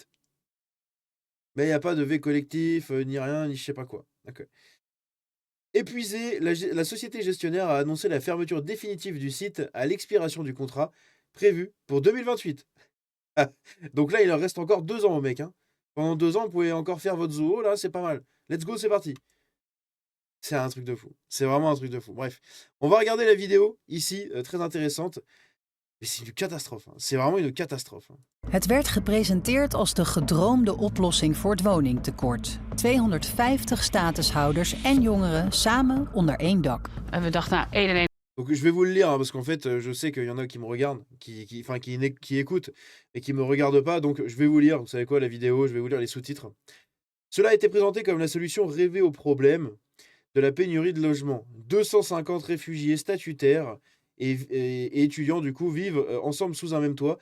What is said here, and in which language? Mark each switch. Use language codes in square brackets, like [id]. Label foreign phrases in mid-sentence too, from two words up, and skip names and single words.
[fr] Mais il n'y a pas de V collectif, ni rien, ni je sais pas quoi. D'accord. Épuisée, la société gestionnaire a annoncé la fermeture définitive du site à l'expiration du contrat prévu pour 2028. Donc là, il leur reste encore 2 ans au mec, hein. Pendant 2 ans, vous pouvez encore faire votre zoo, là, c'est pas mal. [en] Let's go, [fr] c'est parti. C'est un truc de fou. C'est vraiment un truc de fou. Bref, on va regarder la vidéo ici, très intéressante. Mais c'est une catastrophe, hein. C'est vraiment une catastrophe, hein. [nl] Het werd gepresenteerd als de gedroomde oplossing voor het woningtekort. 250 statushouders en jongeren samen onder één dak. En we dachten, nou, 1 en 1. [fr] Donc je vais vous le lire, hein, parce qu'en fait, je sais qu'il y en a qui me regardent, qui écoutent et qui me regardent pas. Donc je vais vous lire, vous savez quoi, la vidéo, je vais vous lire les sous-titres. Cela a été présenté comme la solution rêvée au problème de la pénurie de logements. 250 réfugiés statutaires et étudiants, du coup, vivent ensemble sous un même toit.